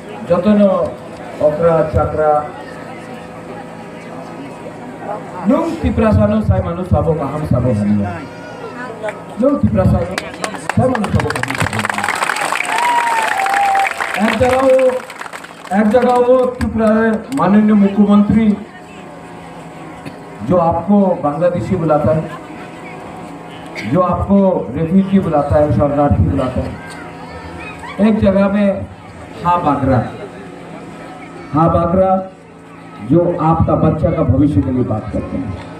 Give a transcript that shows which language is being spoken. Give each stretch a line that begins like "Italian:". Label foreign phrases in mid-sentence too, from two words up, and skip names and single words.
Kok Borok: যতন অকরা চাকরা nung tiprasano sai manu sabo kaham sabo haniya nung tiprasano sai manu sabo kaham sabo
Hindi: एक जगह वो त्रिपुरा माननीय मुख्यमंत्री जो आपको बांग्लादेशी बुलाता है, जो आपको रेफ्यूजी बुलाता है, शरणार्थी बुलाता है, एक जगह में हाँ बागरा जो आपका बच्चा का भविष्य के लिए बात करते हैं।